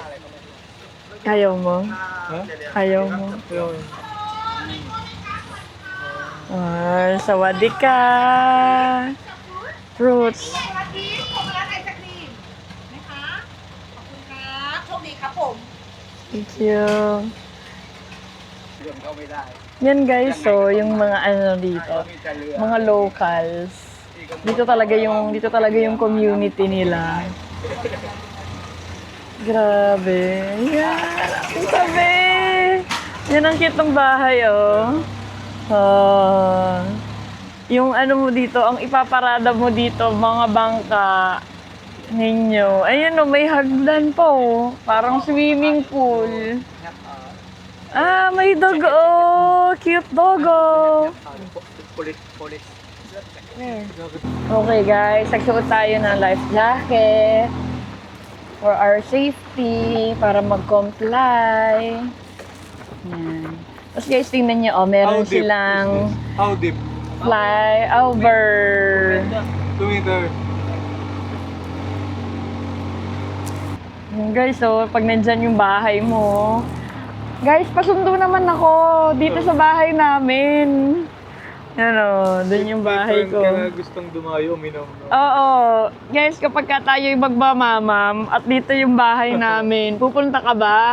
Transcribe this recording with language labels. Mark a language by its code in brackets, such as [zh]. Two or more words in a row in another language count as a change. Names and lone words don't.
[tl] Ayaw mo? Ha? Ayaw mo? Ayun. [th] สวัสดีค่ะ. Fruits. สวัสดีโทรมารับไอศกรีมนะคะขอบคุณครับโชคดีครับผม [en] Thank you. [th] เรื่องเข้าไม่ได้ [tl] Yan guys, so yung mga ano dito, [th] มีแต่เรือ [tl] mga locals. Dito talaga yung community nila. Grabe. Yan. Ang sabi. Yan ang cute ng bahay, oh. Yung ano mo dito, ang ipaparada mo dito, mga bangka ninyo. Ayun, oh, may hagdan pa, oh. Parang [en] swimming pool. [tl] May dog, oh. [en] Cute dog, oh. [tl] Pulis. Okay guys, nagsuot tayo ng [en] life jacket for our safety, [tl] para mag-comply. Yan. Tapos guys, tingnan nyo, oh, meron silang [en] How deep? fly over. 2 meter. [tl] Yan guys, so pag nandyan yung bahay mo, guys, pasundo naman ako dito sa bahay namin. Ano, dun yung bahay ko. Kaya gustong dumayo, uminom. No? Oo. Guys, kapag ka tayo'y magbamamam at dito yung bahay namin, pupunta ka ba?